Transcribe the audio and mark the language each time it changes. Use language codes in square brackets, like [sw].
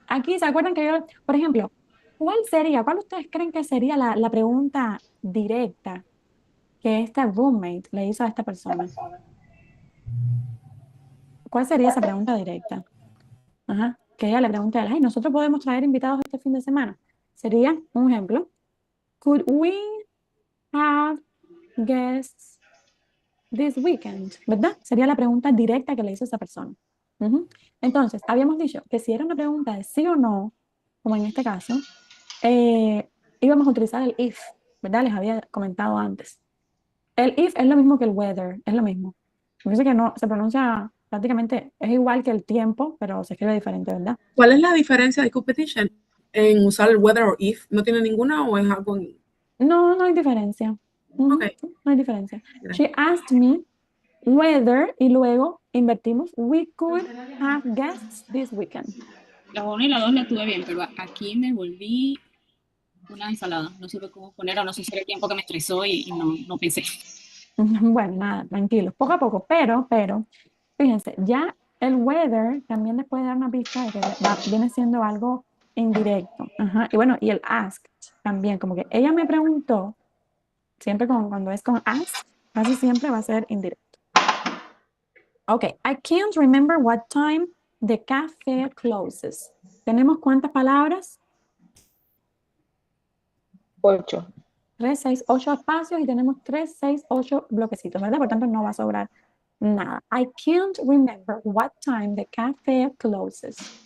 [es] Aquí, ¿se acuerdan que yo, por ejemplo, cuál ustedes creen que sería la pregunta directa que este roommate le hizo a esta persona? ¿Cuál sería esa pregunta directa? Ajá. Que ella le pregunte a él, hey, ¿nosotros podemos traer invitados este fin de semana? Sería un ejemplo. [en] Could we have guests this weekend? [es] ¿Verdad? Sería la pregunta directa que le hizo esa persona. Entonces, habíamos dicho que si era una pregunta de sí o no, como en este caso, íbamos a utilizar el if, ¿verdad? Les había comentado antes. El if es lo mismo que el whether, es lo mismo. Me parece que no, se pronuncia prácticamente es igual que el tiempo, pero se escribe diferente, ¿verdad? ¿Cuál es la diferencia de competition en usar el whether o if? ¿No tiene ninguna o es algo? No, no hay diferencia. Ujú, Ok, no hay diferencia. gracias. [en] She asked me whether, [es] y luego invertimos, [en] we could have guests this weekend. [es] La 1 y la 2 la tuve bien, pero aquí me volví una ensalada. No supe cómo poner, o no sé si era el tiempo que me estresó y no pensé. Bueno, nada, tranquilos, poco a poco, pero, fíjense, ya el weather también les puede dar una pista de que viene siendo algo indirecto. Ajá. Y bueno, y el asked también, como que ella me preguntó, siempre cuando es con asked, casi siempre va a ser indirecto. [en] Ok, I can't remember what time the cafe closes. [es] ¿Tenemos cuántas palabras? 8. 3, 6, 8 espacios y tenemos 3, 6, 8 bloquecitos, ¿verdad? Por tanto, no va a sobrar nada. [en] I can't remember what time the cafe closes.